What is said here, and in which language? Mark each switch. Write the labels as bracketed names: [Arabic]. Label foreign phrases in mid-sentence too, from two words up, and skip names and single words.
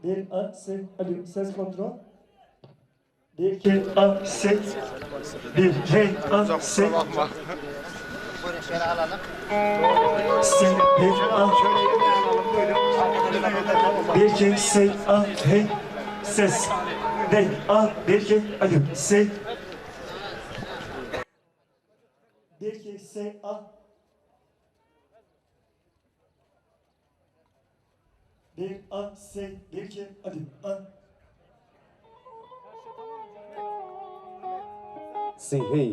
[Turkish] A, ses, alo, ses kontrol. 1, 2, A, ses. 1, H, A, ses. Buyurun şöyle alalım. S, H, A. 1, 2, S, A, H, ses. D, A, 1, 2, alo, S. 1, 2, S, A. 1, A, S, 1, 2, alo, A. Hey.